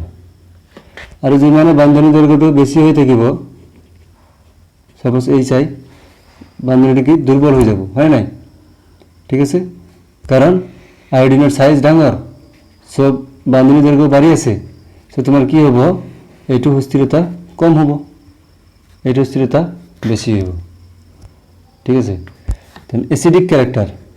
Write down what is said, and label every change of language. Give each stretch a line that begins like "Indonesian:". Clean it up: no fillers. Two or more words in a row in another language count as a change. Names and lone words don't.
Assamese: আর যিমানে বান্ধনী দৈর্ঘ্যটো বেশি হয়ে থাকিব, সাপোজ HI, বান্ধনীটি কি দুর্বল হয়ে যাব, হয় নাই, ঠিক আছে, কারণ আয়োডিনের সাইজ ডাঙর, সব বান্ধনী দৈর্ঘ্য বাড়ি আছে, সো তোমার কি হব? এইটো সুস্থিরতা কম হব, এইটো স্থিরতা বেশি হব, ঠিক আছে।
English: then acidic character,